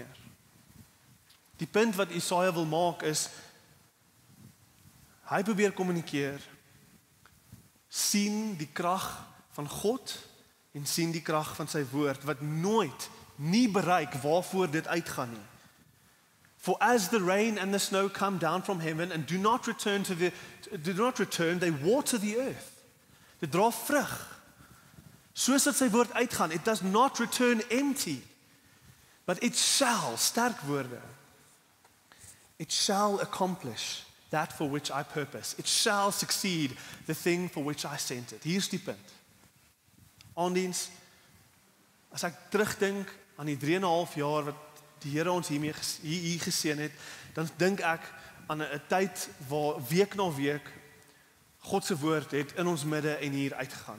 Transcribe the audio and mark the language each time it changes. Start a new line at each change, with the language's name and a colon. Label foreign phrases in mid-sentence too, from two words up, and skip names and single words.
Afrikaans: Die punt wat Jesaja wil maak is, hy probeer kommunikeer, sien die krag van God en sien die krag van sy woord wat nooit nie bereik waarvoor dit uitgaan nie.
English: For as the rain and the snow come down from heaven and do not return, they water the earth.
Afrikaans: Dit dra vrug. Soos dat sy woord uitgaan,
English: it does not return empty, but it shall,
Afrikaans: sterk woorde,
English: it shall accomplish that for which I purpose. It shall succeed the thing for which I sent it.
Afrikaans: Hier's die punt. Aandiens, as ek terugdink aan die 3,5 jaar wat die Here ons hier geseën het, dan dink ek aan 'n tyd waar week na week God se woord het in ons midde en hier uitgegaan.